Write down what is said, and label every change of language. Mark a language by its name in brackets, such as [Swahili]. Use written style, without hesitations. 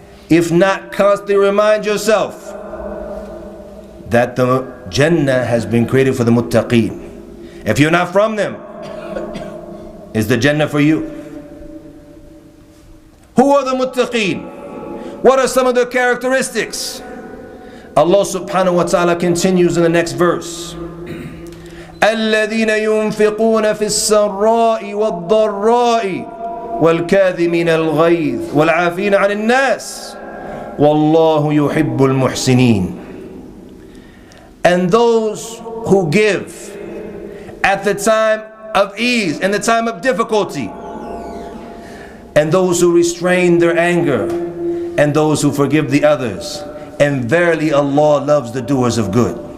[English] If not, constantly remind yourself that the Jannah has been created for the muttaqeen. If you're not from them, is the Jannah for you? Who are the muttaqeen? What are some of their characteristics? Allah subhanahu wa ta'ala continues in the next verse. [Arabic] الذين ينفقون في السراء والضراء والكاظمين الغيظ والعافين عن الناس والله يحب المحسنين. [English] And those who give at the time of ease and the time of difficulty, and those who restrain their anger, and those who forgive the others, and verily Allah loves the doers of good.